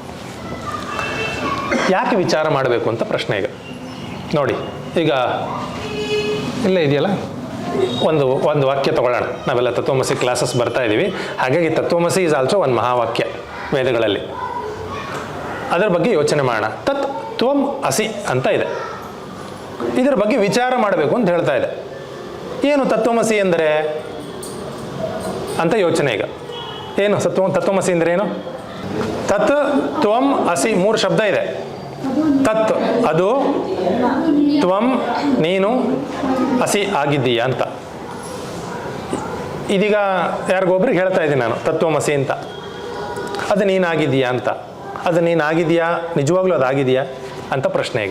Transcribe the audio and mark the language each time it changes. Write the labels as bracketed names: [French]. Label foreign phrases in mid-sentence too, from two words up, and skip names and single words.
[Kannada] ಯಾಕೆ ವಿಚಾರ ಮಾಡಬೇಕು ಅಂತ ಪ್ರಶ್ನೆ ಈಗ ನೋಡಿ. ಈಗ ಇಲ್ಲೇ ಇದೆಯಲ್ಲ, ಒಂದು ವಾಕ್ಯ ತಗೊಳ್ಳೋಣ. ನಾವೆಲ್ಲ ತತ್ವಮಸಿ ಕ್ಲಾಸಸ್ ಬರ್ತಾ ಇದ್ದೀವಿ, ಹಾಗಾಗಿ ತತ್ವಮಸಿ [English] is also [Kannada] ಒಂದು ಮಹಾವಾಕ್ಯ ವೇದಗಳಲ್ಲಿ. ಅದರ ಬಗ್ಗೆ ಯೋಚನೆ ಮಾಡೋಣ. [Sanskrit] तत् त्वं असि [Kannada] ಅಂತ ಇದೆ, ಇದರ ಬಗ್ಗೆ ವಿಚಾರ ಮಾಡಬೇಕು ಅಂತ ಹೇಳ್ತಾ ಇದೆ. ಏನು ತತ್ವಮಸಿ ಎಂದರೆ ಅಂತ ಯೋಚನೆ ಈಗ. ಏನು ತತ್ವಮಸಿ ಅಂದರೆ ಏನು? [Sanskrit] तत् त्वं असि [Kannada] 3 ಶಬ್ದ ಇದೆ. ತತ್ ಅದು, ತ್ವಂ ನೀನು, ಅಸಿ ಆಗಿದ್ದೀಯಾ ಅಂತ. ಇದೀಗ ಯಾರಿಗೊಬ್ರಿಗೆ ಹೇಳ್ತಾ ಇದ್ದೀನಿ ನಾನು ತತ್ವಮಸಿ ಅಂತ, ಅದು ನೀನಾಗಿದ್ದೀಯಾ ಅಂತ. ಅದು ನೀನಾಗಿದೆಯಾ, ನಿಜವಾಗ್ಲೂ ಅದಾಗಿದೆಯಾ ಅಂತ ಪ್ರಶ್ನೆ ಈಗ.